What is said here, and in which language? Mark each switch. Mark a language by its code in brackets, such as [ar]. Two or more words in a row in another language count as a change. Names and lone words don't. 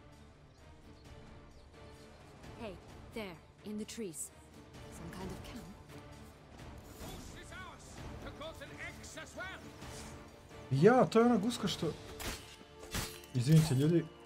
[en] Hey, there, in the trees. Some kind of camp. [sr] Ja, to je ona guska što... Izvinite, ljudi.